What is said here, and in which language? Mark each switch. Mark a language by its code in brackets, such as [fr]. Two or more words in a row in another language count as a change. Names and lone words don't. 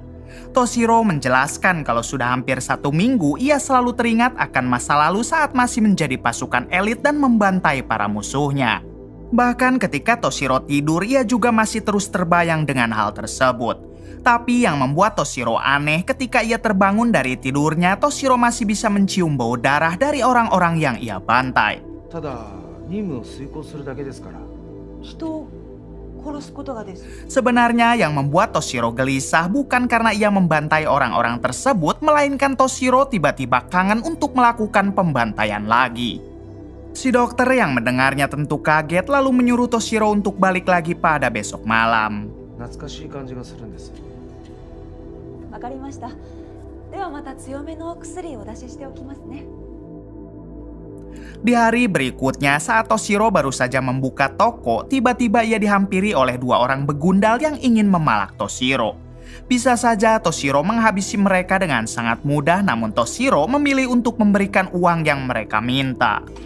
[id] Toshiro menjelaskan kalau sudah hampir 1 minggu ia selalu teringat akan masa lalu saat masih menjadi pasukan elit dan membantai para musuhnya. Bahkan ketika Toshiro tidur, ia juga masih terus terbayang dengan hal tersebut. Tapi yang membuat Toshiro aneh, ketika ia terbangun dari tidurnya, Toshiro masih bisa mencium bau darah dari orang-orang yang ia bantai. [ja] ただ任務を遂行するだけですから。人を殺すことがです。 [id] Sebenarnya yang membuat Toshiro gelisah bukan karena ia membantai orang-orang tersebut, melainkan Toshiro tiba-tiba kangen untuk melakukan pembantaian lagi. Si dokter yang mendengarnya tentu kaget lalu menyuruh Toshiro untuk balik lagi pada besok malam. [ja] 懐かしい感じがするんです。わかりました。ではまた強めのお薬をお出ししておきますね。 [id] Di hari berikutnya, saat Toshiro baru saja membuka toko, tiba-tiba ia dihampiri oleh dua orang begundal yang ingin memalak Toshiro. Bisa saja Toshiro menghabisi mereka dengan sangat mudah, namun Toshiro memilih untuk memberikan uang yang mereka minta.